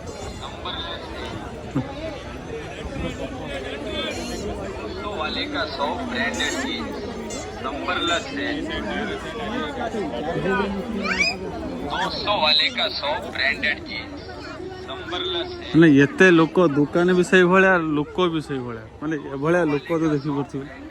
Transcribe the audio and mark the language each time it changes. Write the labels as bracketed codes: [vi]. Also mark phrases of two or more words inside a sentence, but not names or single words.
[hi] वाले का 100 [en] branded jeans [hi] नंबरलेस है। 200 वाले का 100 [en] branded jeans [hi] नंबरलेस है। [or] ମାନେ ଏତେ ଲୋକ, ଦୋକାନ ବି ସେଇ ଭଳିଆ, ଲୋକ ବି ସେଇ ଭଳିଆ, ମାନେ ଏଭଳିଆ ଲୋକ ତ ଦେଖିପାରୁଥିବେ।